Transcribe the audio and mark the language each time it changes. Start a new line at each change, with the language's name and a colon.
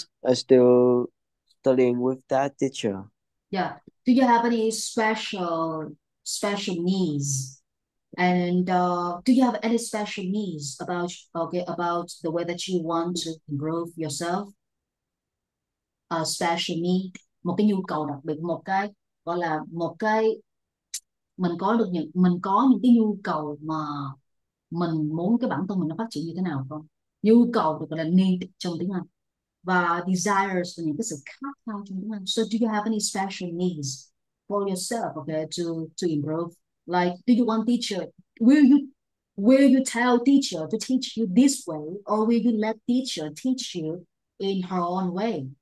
English: I still studying with that teacher. Yeah. Do you have any special needs? And do you have any special needs about the way that you want to improve yourself?
Vietnamese: Special need, một cái nhu cầu đặc biệt, một cái gọi là một cái mình có những cái nhu cầu mà mình muốn cái bản thân mình nó phát triển như thế nào không? Nhu cầu được gọi là need trong tiếng Anh và desires là những cái sự khát khao trong tiếng Anh.
English: So do you have any special needs for yourself, okay, to improve? Like, do you want teacher? Will you will you tell teacher to teach you this way, or will you let teacher teach you in her own way?